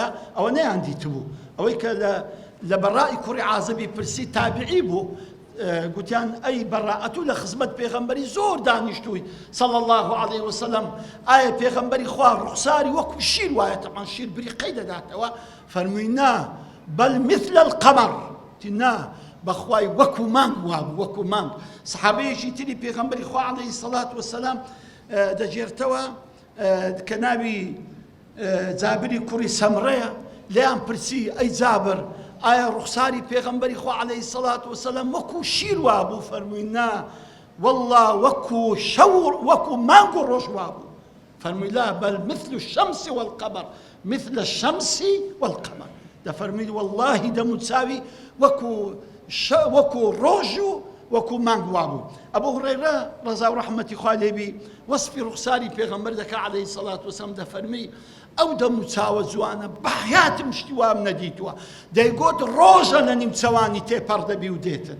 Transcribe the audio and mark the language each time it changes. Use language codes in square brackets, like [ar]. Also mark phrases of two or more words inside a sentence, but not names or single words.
[ckb] ئەوە نەیان دیتبوو. ئەوەی کە لە بەڕای کوڕی عازبی پرسی تابعی بوو گوتیان ئەی بەڕائەتوو لە خزمەت پێغەمبەری زۆر دانیشتووی [ar] صلی الله علیه وسلم [ckb] ئایا پێغەمبەری خوا ڕوخساری وەکو شیر وایە؟ تەمان شیر بریقەی دەداتەوە. فەرمووی نا [ar] بەل مثل القەمەر، [ckb] نا بەخوای وەکو مانگ وابوو، وەکو مانگ. سەحابەیەکی تری پێغەمبەری خوا [ar] عەلەیهی سەڵات وسەلام [ckb] دەجێرتەوە کە ناوی جابری کوڕی سەمرەیە، لێیان پرسی ئەی جابر ئایا ڕوخساری پێغەمبەری خوا [ar] عەلەیهی سەڵات وسەلام [ckb] وەکو شیر وابوو؟ فەرمووی نا والله وەکو مانگ و ڕۆژ وابوو. [ar] فەرمووی لا بەل مثل الشەمس والقەمەر، مثل الشەمس والقەمەر. [ckb] دەفەرمووی واللهی دەموچاوی وەکو ڕۆژ و وەکو مانگ وابوو. ئەبوو هورەیرە ڕەزا و ڕەحمەتی خوا لێبی وەسفی ڕوخساری پێغەمبەر دەکا [ar] عەلەیهی سەڵات وسەلام، [ckb] دەفەرمی ئەو دەموچاوە جوانە بەحیاتم شتی وام نەدیتووە، دەیگوت ڕۆژە لە نیمچەوانی تێپەڕ دەبی و دێتن.